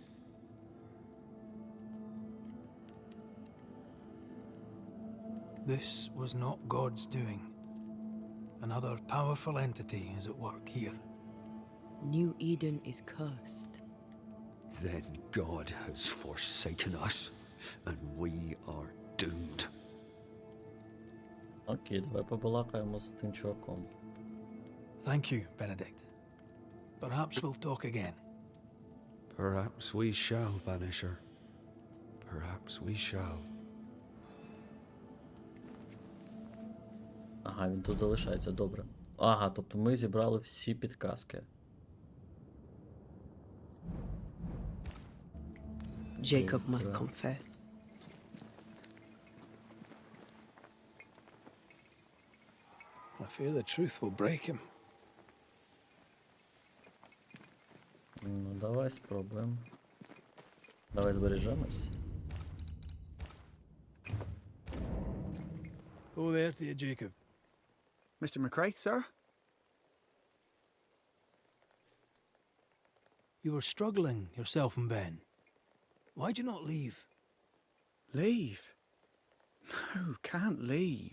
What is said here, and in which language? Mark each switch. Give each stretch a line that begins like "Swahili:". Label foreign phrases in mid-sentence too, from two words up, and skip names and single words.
English: This was not God's doing. Another powerful entity is at work here. New Eden is cursed. Then God has forsaken us, and we are doomed.
Ukrainian: Окей, давай побалакаємо з тим чуваком.
English: Thank you, Benedict. Perhaps we'll talk again. Perhaps we shall, Banisher. Perhaps we shall.
Ukrainian: Ага, він тут залишається, добре. Ага, тобто ми зібрали всі підказки.
English: Jacob must
Ukrainian: Добре.
English: confess. I fear the truth will break him.
Ukrainian: Ну, давай спробуємо. Давай збережемось.
English: Oh, there to you, Jacob. Mr. McCraith, sir? You were struggling, yourself and Ben. Why'd you not leave? Leave? No, can't leave.